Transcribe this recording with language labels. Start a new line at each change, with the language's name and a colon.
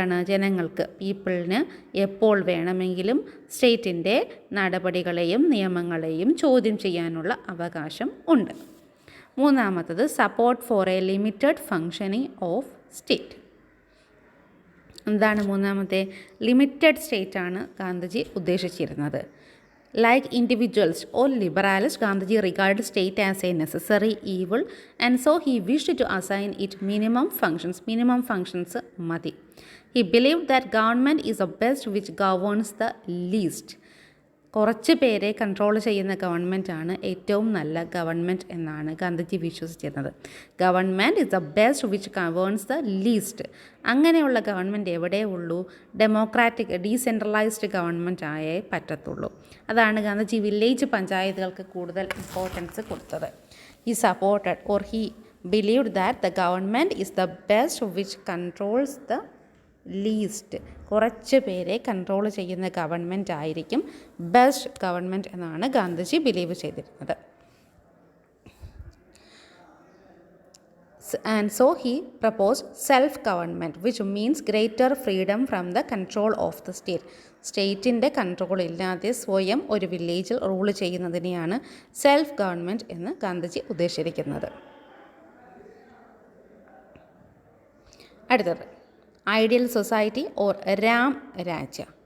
Malayalam: ജനങ്ങൾക്ക് പീപ്പിളിന് എപ്പോൾ വേണമെങ്കിലും സ്റ്റേറ്റിൻ്റെ നടപടികളെയും നിയമങ്ങളെയും ചോദ്യം ചെയ്യാനുള്ള അവകാശം ഉണ്ട്.
English: മൂന്നാമത്തത് support for a limited functioning of state.
Malayalam: മൂന്നാമത്തെ? Limited സ്റ്റേറ്റാണ് Gandhiji ഉദ്ദേശിച്ചിരുന്നത്.
English: Like individuals or liberals, Gandhiji regarded state as a necessary evil, and so he wished to assign it minimum functions madi. He believed that government is the best which governs the least.
Malayalam: കുറച്ച് പേരെ control ചെയ്യുന്ന ഗവൺമെൻറ്റാണ് ഏറ്റവും നല്ല government എന്നാണ് Gandhiji വിശ്വസിച്ചിരുന്നത്.
English: Government is the best which governs the least.
Malayalam: അങ്ങനെയുള്ള government എവിടെ ഉള്ളൂ? Democratic decentralised government ആയേ പറ്റത്തുള്ളൂ. അതാണ് ഗാന്ധിജി വില്ലേജ് പഞ്ചായത്തുകൾക്ക് കൂടുതൽ ഇമ്പോർട്ടൻസ് കൊടുത്തത്.
English: He supported or he believed that the government is the best which controls the least.
Malayalam: കുറച്ച് പേരെ കൺട്രോൾ ചെയ്യുന്ന ഗവൺമെൻറ് ആയിരിക്കും ബെസ്റ്റ് ഗവൺമെൻറ് എന്നാണ് ഗാന്ധിജി ബിലീവ് ചെയ്തിരുന്നത്.
English: And so he proposed self-government, which means greater freedom from the control of the state.
Malayalam: സ്റ്റേറ്റിൻ്റെ control ഇല്ലാതെ സ്വയം ഒരു വില്ലേജിൽ റൂൾ ചെയ്യുന്നതിനെയാണ് സെൽഫ് ഗവൺമെൻറ് എന്ന് ഗാന്ധിജി ഉദ്ദേശിച്ചിരിക്കുന്നത്. അടുത്തത് ഐഡിയൽ സൊസൈറ്റി ഓർ രാം രാജ്യ.